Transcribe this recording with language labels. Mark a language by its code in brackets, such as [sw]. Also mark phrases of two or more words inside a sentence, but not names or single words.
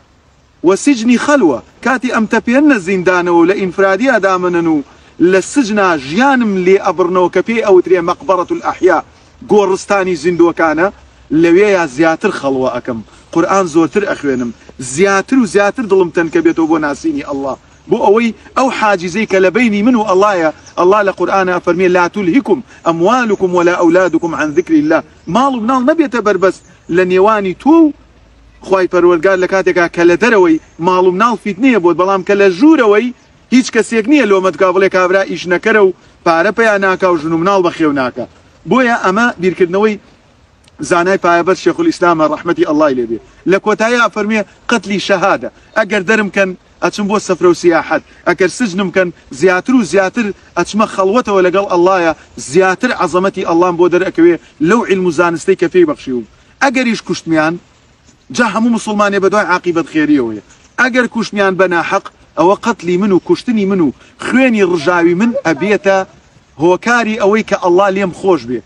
[ckb] وەسیجنی خەلوە، کاتی ئەم تەپێنە زیندانەوە و لە ئینفرادیە دامنن و لە سجنا ژیانم لێ ئەبڕنەوە کە پێی ئەوترێ [ar] مەقبەرەت الئەحیا، [ckb] گۆڕستانی زیندوەکانە، لەوێیە زیاتر خەڵوە ئەکەم، قورئان زۆرتر ئەخوێنم، زیاتر و زیاتر دڵم تەنکە بێتەوە بۆ ناسینی ئەڵڵا، بۆ ئەوەی ئەو حاجزەی کە لە بینی من و ئەڵڵایە. ئەڵڵا لە قورئانە فەرمێ [ar] لا تلهكم أموالكم ولا أولادكم عن ذكر الله، [ckb] ماڵ و مناڵ نەبێتە بەربەست لە نێوانی تۆ و خوای پەروەردگار لە کاتێکا کە لە دەرەوەی ماڵ و مناڵ فیتنەیە بۆت، بەڵام کە لە ژوورەوەی هیچ کەسێک نییە لۆمەتکا بڵێ کابرا ئیش نەکەرە و پارە پێیان ناکا و ژن و مناڵ بەخێو ناکە. بۆیە ئەمە بیرکردنەوەی زانای پایەبەر شيخ الإسلام [ar] رحمتي الله [ckb] لێبێ لە کۆتاییە فەرمێ قەتلی شەهادە، ئەگەر دەرم کەن ئەچم بۆ سەفرە و سیاحەت، ئەگەر سجنم کەن زیاتر و زیاتر ئەچمە خەڵوەتەوە لەگەڵ ئەڵڵایە، زیاتر عەزەمەتی ئەڵڵام بۆ دەرئەکەوێ لەو عیلم و زانستەی کە پێی بەخشیوم. ئەگەریش کوشتمیان جا هەموو مسلمانێ بەدوای عاقیبەت خێریەوەیە، ئەگەر کوشتمیان بە ناحەق ئەوە قەتلی من و کوشتنی من و خوێنی ڕژاوی من ئەبێتە هۆکاری ئەوەی کە ئەڵڵا لێم خۆش بێ.